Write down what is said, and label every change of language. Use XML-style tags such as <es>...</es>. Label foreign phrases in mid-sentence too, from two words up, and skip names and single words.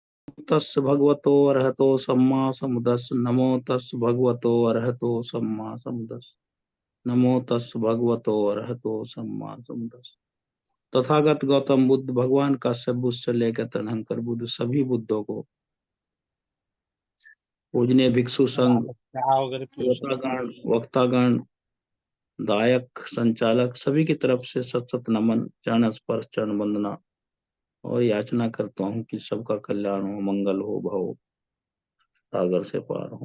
<pi>तस् भगवतो अरहतो सम्मा समुदस् नमो तस् भगवतो अरहतो सम्मा समुदस् नमो तस् भगवतो अरहतो सम्मा समुदस्।</pi> <hi>तथागत गौतम बुद्ध भगवान का सब बुद्ध से लेकर तनहंकर बुद्ध सभी बुद्धों को पूजनीय भिक्षु संघ, श्रोतागण, वक्तागण, दायक, संचालक सभी की तरफ से सत सत नमन, चरण स्पर्श, चरण वंदना और याचना करता हूँ कि सबका कल्याण हो, मंगल हो, भव सागर से पार हो।</hi>